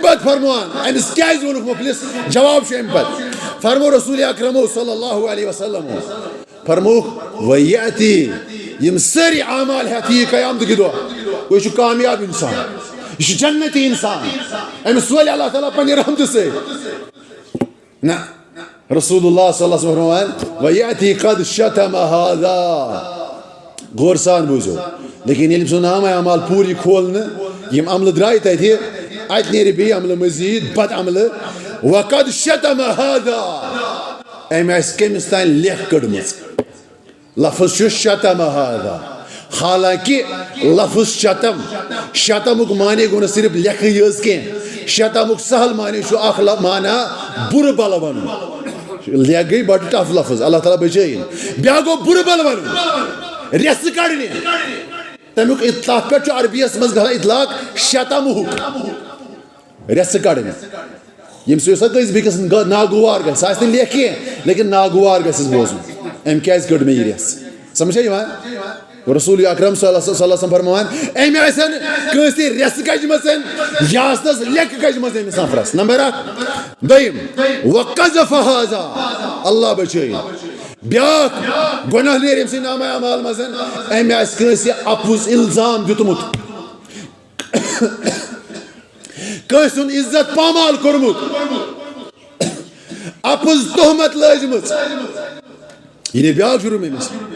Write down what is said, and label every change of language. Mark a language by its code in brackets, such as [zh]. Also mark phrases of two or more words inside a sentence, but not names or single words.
[ks] پتہٕ فرمووان أمِس کیازِ ووٚنُکھ مُفلِس جواب چھُ اَمہِ پتہٕ فرمو رسول اکرمو [ar] صلی اللہ علیہ وسلم [ks] فرمووُکھ وَیَأتی یِم سٲری اعمال ہٮ۪تھ یِیہِ قیامتٕکہِ دۄہ گوٚو یہِ چھُ کامیاب اِنسان یہِ چھُ جنتی اِنسان أمِس سولہِ اللہ تعالیٰ پننہِ رحمتہٕ سۭتۍ نہ رسول اللہ [ar] صلی اللہ علیہ وسلم [ks] فرماوان [ar] وَیَأتی قد شتم هذا [ks] غور سان بوٗزِو لیکن ییٚلہِ سُہ نامہ اعمال پوٗرٕ کھولنہٕ یِم عملہٕ درٛاے تَتہِ اَتہِ نیرِ بیٚیہِ عملہٕ مٔزیٖد بد عملہٕ [ar] وقد شتم هذا [ks] أمۍ آسہِ کٔمِس تانۍ لیکھ کٔڑمٕژ لفظ چھُ [ar] شتم هذا [ks] حالانکہِ لفظ شتم شتمُک معنے گوٚو نہٕ صرف لیکھٕے یٲژ کینٛہہ شتمُک سہل معنے چھُ اکھ معنا بُرٕ بلہٕ وَنُن لیکھ گٔے بڑٕ ٹف لفظ اللہ تعالیٰ بچٲیِن بیٛاکھ گوٚو بُرٕ بلہٕ وَنُن ریٚژٕ کڑنہِ تمیُک تتھ پٮ۪ٹھ چھُ عربیَس منٛز گژھان اطلاق شتمُک ریٚژٕ کڑنہِ ییٚمہِ سۭتۍ سۄ کٲنٛسہِ بیٚکِس ناگوار گژھِ سۄ آسہِ نہٕ لیکھ کینٛہہ لیکن ناگوار گژھٮ۪س بوزُن أمۍ کیازِ کٔڑ مےٚ یہِ ریٚژ سمجھا یِوان رسول اکرم [ar] صلی اللہ علیہ وسلم [ks] فرماوان أمۍ آسن کٲنٛسہِ ریٚژٕ کجمژ یا آسنس لیکھٕ کجمژ أمِس نفرس نمبر اکھ دوٚیِم [ar] وقذف هذا [ks] اللہ بچٲیِن بیٛاکھ گۄناہ نیرِ أمۍ سٕنٛدِ نامہ اعمال منٛز أمۍ آسہِ کٲنٛسہِ اپُز الزام دیُتمُت کٲنٛسہِ ہُنٛد عزت پامال کوٚرمُت اپُز تہمت لٲجمٕژ یہِ نہِ بیٛاکھ جُرم أمِس